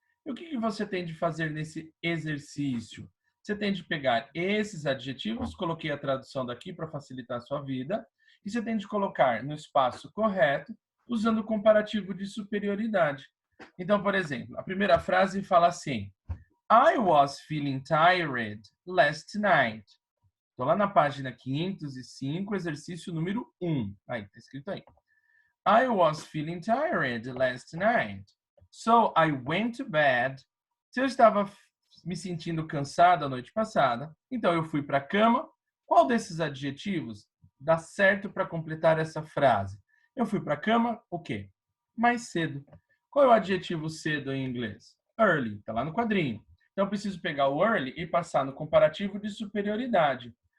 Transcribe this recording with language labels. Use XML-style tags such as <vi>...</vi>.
<pt>E o que você tem de fazer nesse exercício? Você tem de pegar esses adjetivos, coloquei a tradução daqui para facilitar a sua vida, e você tem de colocar no espaço correto, usando o comparativo de superioridade. Então, por exemplo, a primeira frase fala assim:</pt> <en>I was feeling tired last night.</en> <pt>Estou lá na página 505, exercício número 1. Aí, está escrito aí.</pt> <en>I was feeling tired last night, so I went to bed.</en> <pt>Se eu estava me sentindo cansado a noite passada, então eu fui para a cama. Qual desses adjetivos dá certo para completar essa frase? Eu fui para a cama, o quê? Mais cedo. Qual é o adjetivo cedo em inglês? Early, está lá no quadrinho. Então eu preciso pegar o early e passar no comparativo de superioridade.</pt>